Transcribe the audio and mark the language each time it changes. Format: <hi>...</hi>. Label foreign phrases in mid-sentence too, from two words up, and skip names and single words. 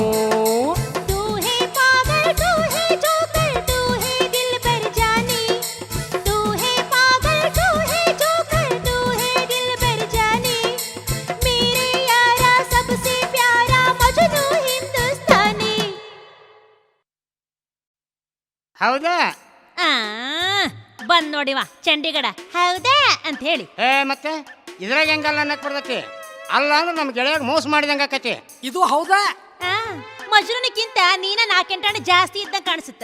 <hi>तू है पागल, तू है जोकर, तू है दिल पर जानी. तू है पागल, तू है जोकर, तू है दिल पर जानी. मेरे यारा सबसे प्यारा मजनू हिंदुस्तानी.</hi> <kn>ಹೌದಾ? ಬಂದ್ ನೋಡಿವಾ ಚಂಡೀಗಢ ಹೌದಾ ಅಂತ ಹೇಳಿ. ಮತ್ತೆ ಇದ್ರಾಗ ಹೆಂಗಲ್ಲ ಅನ್ನಕ್ ಬರ್ತೈತಿ? ಅಲ್ಲ ಅಂದ್ರೆ ನಮ್ ಗೆಳೆಯಾಗ ಮೋಸ ಮಾಡಿದಂಗ ಆಕತಿ. ಇದು ಹೌದಾ? ಮಜ್ನುನಿಕ್ಕಿಂತ ನೀನ 4 ಗಂಟೆ ಜಾಸ್ತಿ ಇದ್ದಂಗ ಕಾಣಿಸುತ್ತೆ.</kn>